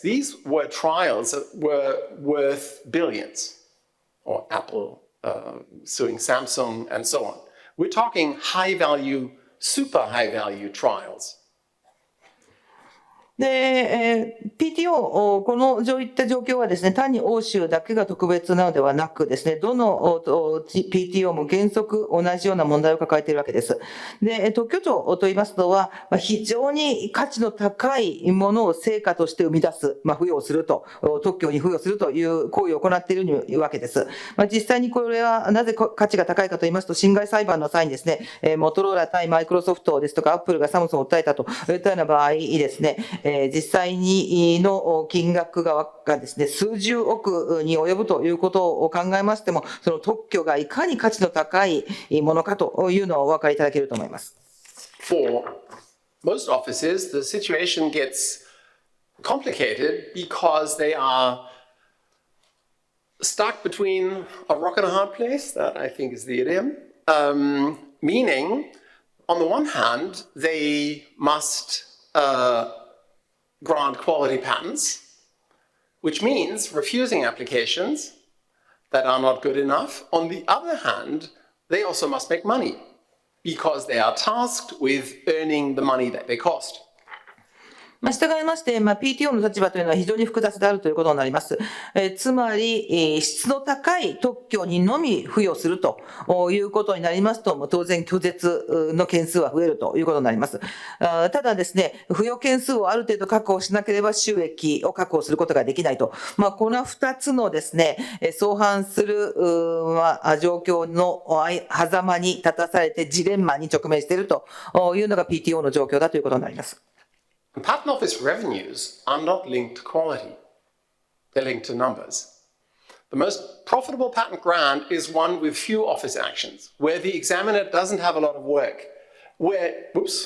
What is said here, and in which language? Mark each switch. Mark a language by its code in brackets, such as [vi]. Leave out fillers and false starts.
[en] These were trials that were worth billions, or Apple suing Samsung and so on. We're talking high value, super high value trials. [ja] で、PTO、そういった状況はですね、単に欧州だけが特別なのではなくですね、どの PTO も原則同じような問題を抱えているわけです。で、特許庁と言いますのは、非常に価値の高いものを成果として生み出す、付与すると、特許に付与するという行為を行っているわけです。実際にこれはなぜ価値が高いかと言いますと、侵害裁判の際にですね、モトローラ対マイクロソフトですとか、アップルがサムソンを訴えたといったような場合ですね、実際にの金額がですね、数十億に及ぶということを考えましても、その特許がいかに価値の高いものかというのをお分かりいただけると思います。 [en] For most offices, the situation gets complicated because they are stuck between a rock and a hard place, that I think is the idiom, meaning, on the one hand, they must grant quality patents, which means refusing applications that are not good enough. On the other hand, they also must make money because they are tasked with earning the money that they cost. [ja] 従いまして、PTO の立場というのは非常に複雑であるということになります。つまり、質の高い特許にのみ付与するということになりますと、当然拒絶の件数は増えるということになります。ただですね、付与件数をある程度確保しなければ収益を確保することができないと。この2つのですね、相反する状況の狭間に立たされてジレンマに直面しているというのが PTO の状況だということになります。 [en] Patent office revenues are not linked to quality. They're linked to numbers. The most profitable patent grant is one with few office actions, where the examiner doesn't have a lot of work, where the